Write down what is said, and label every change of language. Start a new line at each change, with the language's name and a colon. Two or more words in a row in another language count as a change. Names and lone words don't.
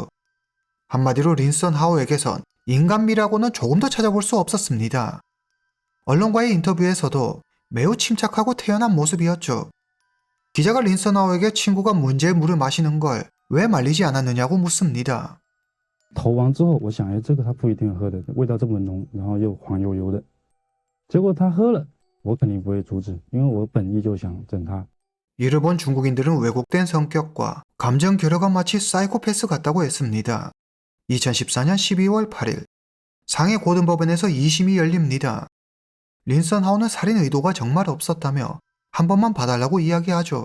Korean: 한마디로 린선하우에게선 인간미라고는 조금 더 찾아볼 수 없었습니다. 언론과의 인터뷰에서도 매우 침착하고 태연한 모습이었죠. 기자가 린선하우에게 친구가 문제의 물을 마시는 걸 왜 말리지 않았느냐고 묻습니다.
Chinese: 投完之后，我想，哎，这个他不一定喝的，味道这么浓，然后又黄油油的。结果他喝了，我肯定不会阻止，因为我本意就想整他。
Korean: 이를 본 중국인들은 왜곡된 성격과 감정 결여가 마치 사이코패스 같다고 했습니다. 2014년 12월 8일 상해 고등법원에서 2심이 열립니다. 린선하우는 살인 의도가 정말 없었다며 한 번만 봐달라고 이야기하죠.